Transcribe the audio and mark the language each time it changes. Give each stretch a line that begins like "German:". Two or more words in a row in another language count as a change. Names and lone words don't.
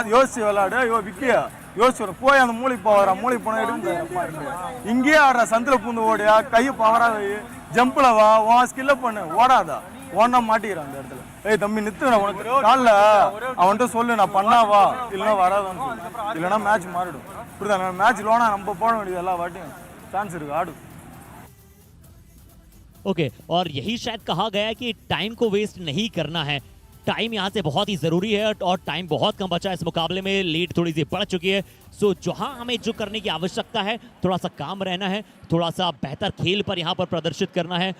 Tamil: யோசிச்சு விளையாடு, விக்கியா யோசிச்சு போய் அந்த மூளைக்கு போகிற மூளைக்கு போன எடுத்து இங்கேயே ஆடுற, சந்தில் பூந்து ஓடியா, கையை பவரா வை, ஜம்பில் வா, உன் ஸ்கில்ல பண்ணு, ஓடாதா, ஓடனா மாட்டிக்கிறான் அந்த இடத்துல. ஏய் தம்பி நித்து, உனக்கு காலில் அவன்கிட்ட சொல்லு, நான் பண்ணாவா இல்லைன்னா வராதான்னு சொல்லு, இல்லைன்னா மேட்ச் மாறிடும், புரியுதா? மேட்ச் லோனா நம்ம போட வேண்டியது எல்லா வாட்டியும் சான்ஸ் இருக்கு, ஆடு.
Hindi: ओके, और यही शायद कहा गया है कि टाइम को वेस्ट नहीं करना है। टाइम यहाँ से बहुत ही जरूरी है और टाइम बहुत कम बचा है इस मुकाबले में, लीड थोड़ी सी बढ़ चुकी है। सो जहां हमें जो करने की आवश्यकता है, थोड़ा सा काम रहना है, थोड़ा सा बेहतर खेल पर यहाँ पर प्रदर्शित करना है।